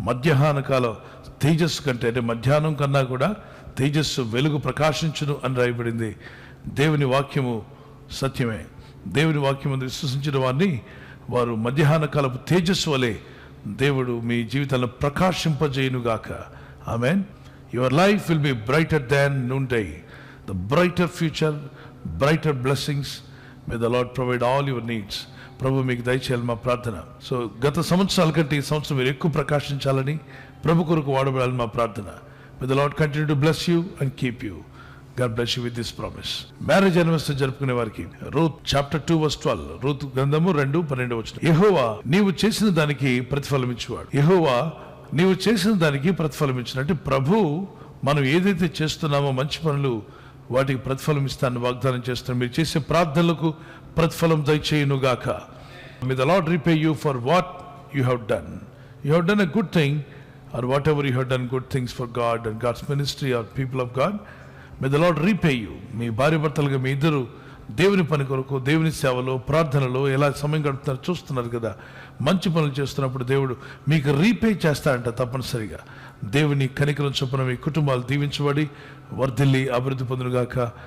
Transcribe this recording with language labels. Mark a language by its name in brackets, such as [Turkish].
[Telugu] మధ్యాహ్న కాల తేజస్సు కంటే అంటే మధ్యాహ్నం కన్నా కూడా తేజస్సు వెలుగు ప్రకాశించును అని రాయబడింది. దేవుని వాక్యము సత్యమే. దేవుని వాక్యము విశ్వసించిన వారిని వారు మధ్యాహ్న కాలపు తేజస్సు వలె దేవుడు మీ జీవితాలను ప్రకాశింపజేయునుగాక. [English] Amen. Your life will be brighter than noon day. The brighter future, brighter blessings, may the Lord provide all your needs. [Telugu] ప్రభు మీకు దయచేయాలి మా ప్రార్థన. సో గత సంవత్సరాల కంటే ఈ సంవత్సరం మీరు ఎక్కువ ప్రకాశించాలని, ప్రభు కొరకు వాడబడాలని మా ప్రార్థన. [English] May the Lord continue to bless you and keep you. God bless you with this promise. [Telugu] Marriage anniversary జరుపుకునే వారికి రూత్ చాప్టర్ 2:12, రూత్ గ్రంథము 2:12. యెహోవా నీవు చేసిన దానికి ప్రతిఫలం ఇచ్చేవాడు. యెహోవా నీవు చేసిన దానికి ప్రతిఫలం ఇచ్చినట్టు ప్రభు మనం ఏదైతే చేస్తున్నామో మంచి పనులు వాటికి ప్రతిఫలం ఇస్తానని వాగ్దానం చేస్తున్నాను. మీరు చేసే ప్రార్థనలకు ప్రతిఫలం దయచేయునుగాక. [English] May the Lord repay you for what you have done. You have done a good thing, or whatever you have done good things for God and God's ministry or people of God. May the Lord repay you. [Telugu] మీ భార్య భర్తలుగా మీ ఇద్దరు దేవుని పని కొరకు, దేవుని సేవలో, ప్రార్థనలో ఎలా సమయం గడుపుతున్నారో చూస్తున్నారు కదా. మంచి పనులు చేస్తున్నప్పుడు దేవుడు మీకు రీపే చేస్తాడంట తప్పనిసరిగా. దేవుని కనికరం చొప్పున మీ కుటుంబాలు దీవించబడి వర్ధిల్లి అభివృద్ధి పొందునుగాక.